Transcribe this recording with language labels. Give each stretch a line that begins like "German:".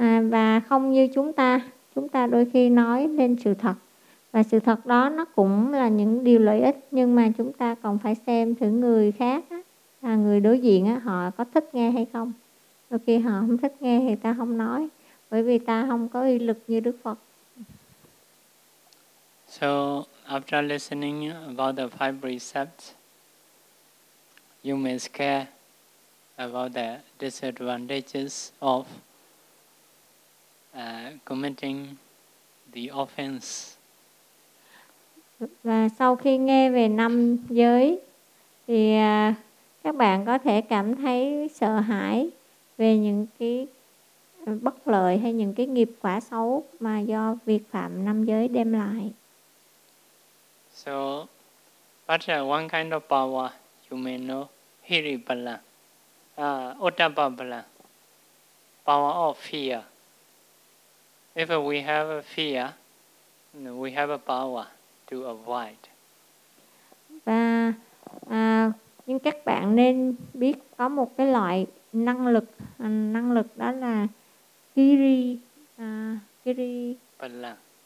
Vietnamese: Và không như chúng ta đôi khi nói lên sự thật, và sự thật đó nó cũng là những điều lợi ích, nhưng mà chúng ta còn phải xem thử người khác á, là người đối diện á, họ có thích nghe hay không. Đôi khi họ không thích nghe thì ta không nói, bởi vì ta không có uy lực như Đức Phật.
English: So after listening about the 5 precepts, you may care about the disadvantages of committing the offense.
Vietnamese: Và sau khi nghe về 5 giới thì các bạn có thể cảm thấy sợ hãi về những cái bất lợi hay những cái nghiệp quả xấu mà do việc phạm 5 giới đem lại.
English: So, but one kind of power you may know, Hiribala, Ottababala, power of fear. If we have a fear, we have a power to avoid.
Vietnamese: Và nhưng các bạn nên biết có một cái loại năng lực đó là Hiribala.